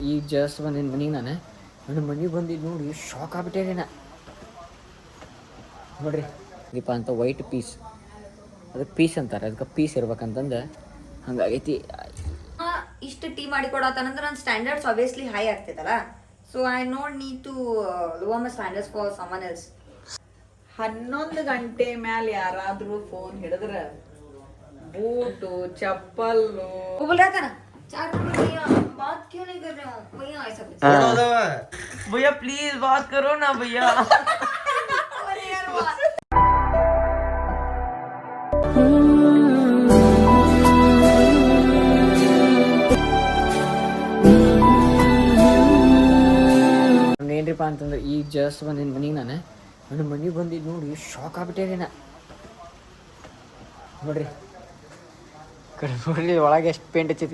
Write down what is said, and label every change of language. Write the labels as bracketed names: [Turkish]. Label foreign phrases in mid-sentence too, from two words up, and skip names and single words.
[Kannada] ಈಗ ಜಸ್ಟ್ ಬಂದಿನ ಮನೆಗೆ ನಾನು ನನ್ನ ಮನೆಗೆ ಬಂದಿದ್ದು ನೋಡಿ ಶಾಕ್ ಆಗ್ಬಿಟ್ಟೆ ನಾ ನೋಡ್ರಿ ದೀಪ ಅಂತ [English] white peace [Kannada] ಅದಕ್ಕೆ ಪೀಸ್ ಅಂತಾರೆ ಅದಕ್ಕೆ ಪೀಸ್ ಇರ್ಬೇಕಂತಂದು ಹಂಗಾಗೈತಿ. ಇಷ್ಟು ಟೀ ಮಾಡಿಕೊಡತ್ತಂದ್ರೆ ನನ್ನ [English] standards obviously high [Kannada] ಆಗ್ತೈತಲ್ಲ. [English] so I not need to lower my standards for someone else. 11 ಗಂಟೆ ಮ್ಯಾಲ ಯಾರಾದ್ರೂ ಫೋನ್ ಹಿಡಿದ್ರ ಬೂಟು ಚಪ್ಪಲ್ಲು [Hindi] बोला चार भैया बात क्यों नहीं कर रहे हो भैया ऐसा कुछ भैया प्लीज बात करो ना भैया. अरे यार बात [Kannada] ಏನ್ರಿಪ್ಪ ಅಂತಂದ್ರೆ ಈಗ ಜಸ್ಟ್ ಬಂದಿನ ಮನೆಗೆ ನಾನು ನನ್ನ ಮನೆಗೆ ಬಂದಿದ್ದು ನೋಡಿ ಶಾಕ್ ಆಗ್ಬಿಟ್ಟೆ ನಾ ನೋಡ್ರಿ ಕಡೆ ನೋಡ್ರಿ ಒಳಗೆ ಎಷ್ಟು ಪೇಂಟ್ ಹಚ್ಚೈತಿ